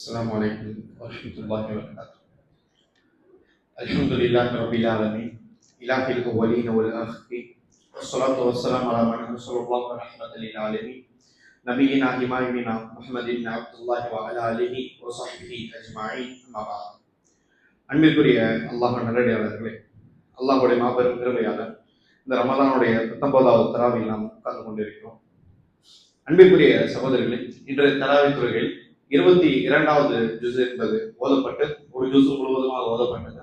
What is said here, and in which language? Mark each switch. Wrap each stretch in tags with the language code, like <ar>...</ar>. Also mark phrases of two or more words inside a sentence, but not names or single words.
<ar>السلام عليكم ورحمة الله وبركاته. الحمد لله رب العالمين إله الأولين والآخرين والصلاة والسلام على من رسول الله ورحمة للعالمين نبينا إمامنا محمد بن عبد الله وعلى آله وصحبه أجمعين أما بعد.</ar> <ta>அன்பிற்குரிய அல்லாஹ் நல்லடியாளர்களே, அல்லாஹுடைய மாபெரும் கிருபையாளர் இந்த ரமதானுடைய 19வது தராவில் நாம் உட்கார்ந்து கொண்டிருக்கிறோம். அன்பிற்குரிய சகோதரர்களே, இன்றைய தராவி துறைகளில் 22வது ஜுஸ் என்பது ஓதப்பட்டு ஒரு ஜுஸ் முழுவதுமாக ஓதப்பட்டது.</ta>